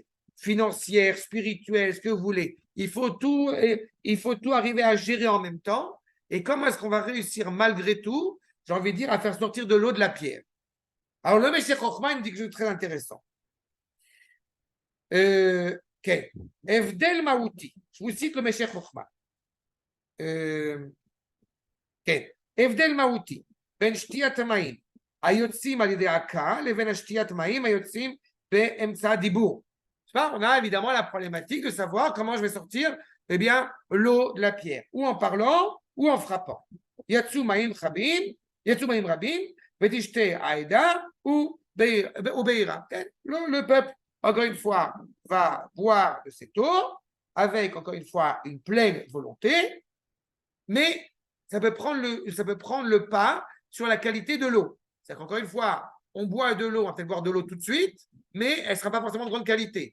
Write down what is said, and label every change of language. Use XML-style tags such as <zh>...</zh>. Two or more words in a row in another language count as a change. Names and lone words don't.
<fr>Financières, spirituelles, ce que vous voulez. Il faut tout arriver à gérer en même temps. Et comment est-ce qu'on va réussir malgré tout, j'ai envie de dire, à faire sortir de l'eau de la pierre? Alors, le Meshech Chochma, il me dit quelque chose de très intéressant.</fr> <he>Okay. הבדל מהותי.</he> <fr>Je vous cite le Meshech Chochma.</fr> <he>כן, הבדל מהותי בין שתיית המים היוצאים על ידי הקהל לבין השתיית מים היוצאים באמצע הדיבור.</he> <fr>On a évidemment la problématique de savoir comment je vais sortir l'eau de la pierre, ou en parlant ou en frappant.</fr> <he>יצאו מים רבים ותשתה העדה ובעירה.</he> <fr>Le peuple, encore une fois, va boire de cette eau avec, encore une fois, une pleine volonté, mais ça peut prendre le pas sur la qualité de l'eau. C'est-à-dire qu'encore une fois, on boit de l'eau, on va peut-être boire de l'eau tout de suite, mais elle ne sera pas forcément de grande qualité.</fr>